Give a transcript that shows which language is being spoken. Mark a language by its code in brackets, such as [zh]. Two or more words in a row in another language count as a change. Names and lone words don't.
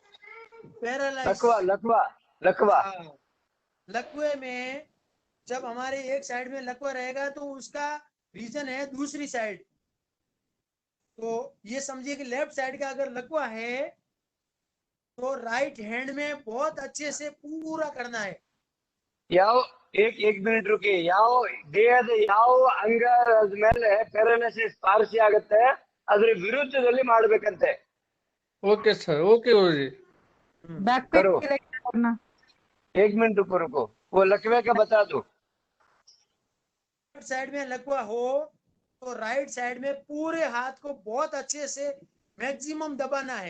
[hi] लकवे में जब हमारे एक साइड में लकवा रहेगा तो उसका रीजन है दूसरी साइड। तो ये समझिए कि [en] left side [hi] का अगर लकवा है तो [en] right hand [hi] में बहुत अच्छे से पूरा करना है। एक मिनट रुकिए। [kn] ದೇಹದ ಯಾವ ಅಂಗ ಮೇಲೆ ಪ್ಯಾರಾಲಿಸಿಸ್ ಪಾರ್ಸಿ ಆಗುತ್ತೆ ಅದ್ರ ವಿರುದ್ಧದಲ್ಲಿ ಮಾಡ್ಬೇಕಂತೆ। [en] okay sir, [hi] ओके गुरु जी। बैक पे करना। 1 मिनट रुको, वो लकवे का बता दो। साइड में लकवा हो तो [en] right side [hi] में पूरे हाथ को बहुत अच्छे से मैक्सिमम दबाना है।